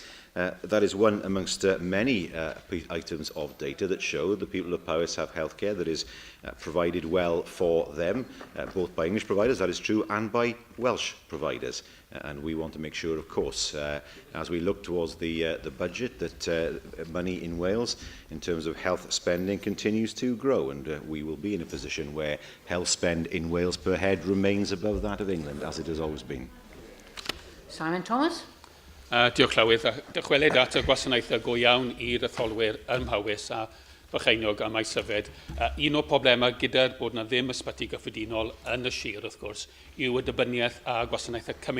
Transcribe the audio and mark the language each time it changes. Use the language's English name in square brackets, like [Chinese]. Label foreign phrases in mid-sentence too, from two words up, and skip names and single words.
[English] That is one amongst many items of data that show the people of Powys have healthcare that is provided well for them, both by English providers, that is true, and by Welsh providers. And we want to make sure, of course, as we look towards the budget, that money in Wales, in terms of health spending, continues to grow, and we will be in a position where health spend in Wales per head remains above that of England, as it has always been. Simon Thomas. [Welsh] Diolch Llywydd. Dychwelyd at y gwasanaethau go iawn i'r etholwyr ym Mhywys a Frycheinog a Maes Yfed. Un o'r problemau gyda'r bod yna ddim ysbyty gyffredinol yn y sir, wrth gwrs, yw y dibyniaeth a gwasanaethau cymunedol.